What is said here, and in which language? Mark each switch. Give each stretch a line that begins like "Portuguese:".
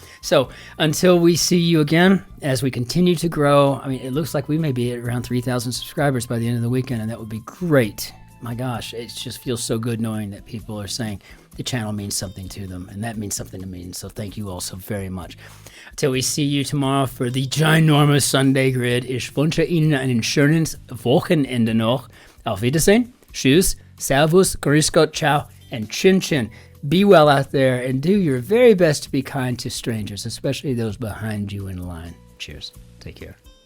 English: So until we see you again, as we continue to grow, I mean, it looks like we may be at around 3,000 subscribers by the end of the weekend, and that would be great. My gosh, it just feels so good knowing that people are saying the channel means something to them, and that means something to me. And so thank you all so very much. Until we see you tomorrow for the ginormous Sunday grid,
German: ich wünsche Ihnen ein schönes Wochenende noch. Auf Wiedersehen, tschüss, servus, grüß Gott, ciao, and Cin-Cin.
English: Be well out there, and do your very best to be kind to strangers, especially those behind you in line. Cheers. Take care.